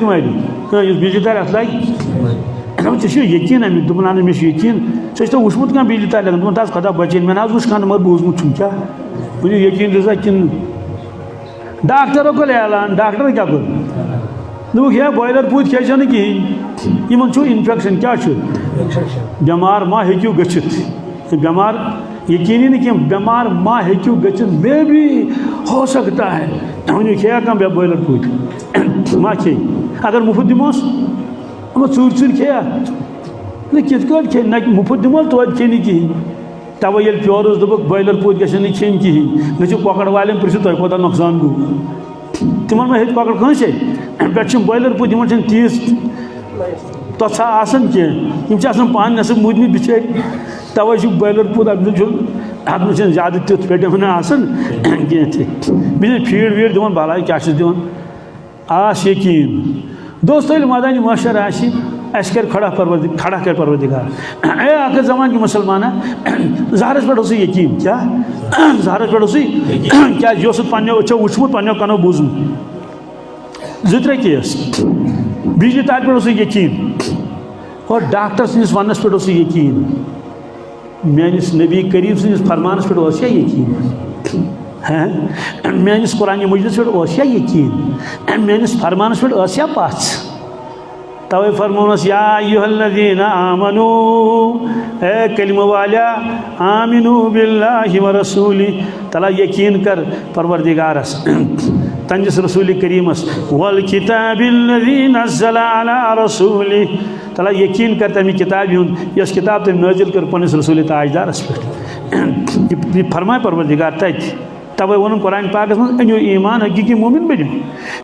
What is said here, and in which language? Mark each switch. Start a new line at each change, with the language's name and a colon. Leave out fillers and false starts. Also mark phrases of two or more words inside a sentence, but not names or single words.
Kashmiri: تہِ مرِ یُس بجلی تارِ اتھ لاگہِ ژےٚ چھُ یقین امیُک دوٚپُن اہن مےٚ چھُ یقین ژےٚ چھُتھ وٕچھمُت کانٛہہ بجلی تارِ لگان دوٚپُن تَس خدا بچٲیِن مےٚ نہ حظ وٕچھ کانٛہہ مگر بوٗزمُت چھُم کیٛاہ ؤنِو یقین دِژا کِنہٕ ڈاکٹرو کوٚر اعلان ڈاکٹر کیٛاہ کوٚر دوٚپُکھ ہے بویلر پوٗتۍ کھیٚے زیو نہٕ کِہیٖنۍ یِمن چھُ انفیکشن کیٛاہ چھُ بٮ۪مار ما ہیٚکِو گٔژھِتھ بٮ۪مار یقیٖنی نہٕ کینٛہہ بٮ۪مار ما ہیٚکِو گٔژھِتھ
Urdu: مے بھی ہو سکتا ہے
Kashmiri: ؤنِو کھیٚیا کانٛہہ بویلر پوٗتۍ ما کھیٚیہِ اگر مُفت دِموس اما ژوٗرِ ژوٗرِ کھیٚیا نہ کِتھ کٲٹھۍ کھیٚیہِ نہ مُفت دِموس توتہِ کھیٚیہِ نہٕ کِہیٖنۍ تَوَے ییٚلہِ پیورُس دوٚپُکھ بویلر پوٗتۍ گژھن نہٕ کھیٚنۍ کِہیٖنۍ گٔژھِو کۄکر والٮ۪ن پرٛژھِو تۄہہِ کوتاہ نۄقصان گوٚو تِمن ما ہیٚکہِ کۄکر کٲنٛسے پٮ۪ٹھٕ چھِم بویلر پوٗتۍ یِمن چھنہٕ تیٖژ تۄژھا آسان کینٛہہ یِم چھِ آسان پانہٕ نٮ۪صٕب موٗدمٕتۍ بِچٲرۍ تَوَے چھُ بویلر پوٗت اتھ منٛز چھِنہٕ زیادٕ تیُتھ وِٹَمِنا آسان کینٛہہ تہِ بیٚیہِ چھِ فیٖڈ ویٖڈ دِوان بلاے کیٛاہ چھِس دِوان آس یقیٖن دوستو ییٚلہِ مٲدانہِ محشر آسہِ اَسہِ کَرِ کھڑا کَرِ پروردِگار اے آخر زمان کی مسلمانہ زہرس پٮ۪ٹھ اوسُے یقیٖن کیٛاہ زہرس پٮ۪ٹھ اوسُے کیٛازِ یہِ اوسُتھ پنٛنیو أچھو وٕچھمُت پنٛنیو کَنو بوٗزمُت زٕ ترٛےٚ کیس بجلی تارِ پٮ۪ٹھ اوسُے یقیٖن اور ڈاکٹر سٕنٛدِس وننس پٮ۪ٹھ اوسُے یقیٖن میٲنِس نبی کریم سٕنٛدِس فرمانس پٮ۪ٹھ اوس یا یقیٖن میٲنِس قرآنہِ مجیدس پٮ۪ٹھ اوس یا یقیٖن میٲنِس فرمانس پٮ۪ٹھ ٲس یا پژھ توے فرمونس
Arabic: یا ایھا الذین آمنوا
Kashmiri: اے کلمہ والیا
Arabic: آمنوا باللہ ورسولہ
Kashmiri: تلا یقین کر پروردگارس تنجس رسول کریمس
Arabic: والکتاب الذی نزل علی رسولہ
Kashmiri: تلا یقین کر تمہِ کتابہِ ہُنٛد یۄس کتاب تٔمۍ نٲزِل کٔر پننِس رسول تاجدارس پٮ۪ٹھ یہِ فرماے پروردگار تتہِ توے ووٚنُن قرآن پاکس منٛز أنِو ایمان حقیٖقی مومن بٔنِو